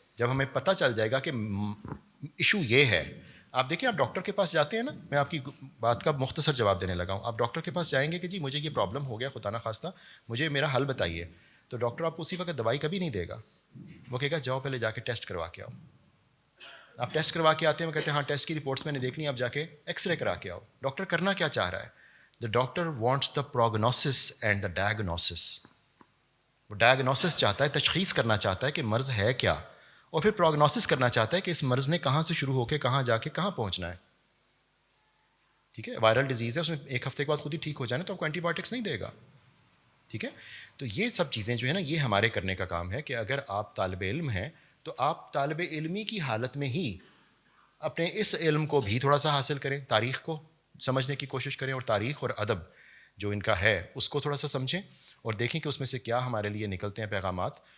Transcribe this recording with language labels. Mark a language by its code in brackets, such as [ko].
[ur] جب ہمیں پتہ چل جائے گا کہ ایشو یہ ہے, آپ دیکھیں آپ ڈاکٹر کے پاس جاتے ہیں نا, میں آپ کی بات کا مختصر جواب دینے لگا ہوں. آپ ڈاکٹر کے پاس جائیں گے کہ جی مجھے یہ پرابلم ہو گیا, خدا نخواستہ مجھے میرا حل بتائیے, تو ڈاکٹر آپ کو اسی وقت دوائی کبھی نہیں دے گا. وہ کہے گا جاؤ پہلے جا کے ٹیسٹ کروا کے آؤ. آپ ٹیسٹ کروا کے آتے ہیں, وہ کہتے ہیں ہاں ٹیسٹ کی رپورٹس میں نے دیکھ لی, آپ جا کے ایکس رے کرا کے آؤ. ڈاکٹر کرنا کیا چاہ رہا ہے؟ [en] The doctor wants the prognosis and the diagnosis. [ur] وہ ڈائگنوسس چاہتا ہے, تشخیص کرنا چاہتا ہے کہ مرض ہے کیا, اور پھر پروگنوسس کرنا چاہتا ہے کہ اس مرض نے کہاں سے شروع ہو کے کہاں جا کے کہاں پہنچنا ہے. ٹھیک ہے, وائرل ڈیزیز ہے, اس میں ایک ہفتے کے بعد خود ہی ٹھیک ہو جانا, تو آپ کو اینٹی بایوٹکس نہیں دے گا. ٹھیک ہے, تو یہ سب چیزیں جو ہے نا یہ ہمارے کرنے کا کام ہے کہ اگر آپ طالب علم ہیں تو آپ طالب علمی کی حالت میں ہی اپنے اس علم کو بھی تھوڑا سا حاصل کریں, تاریخ کو سمجھنے کی کوشش کریں, اور تاریخ اور ادب جو ان کا ہے اس کو تھوڑا سا سمجھیں اور دیکھیں کہ اس میں سے کیا ہمارے لیے نکلتے ہیں پیغامات.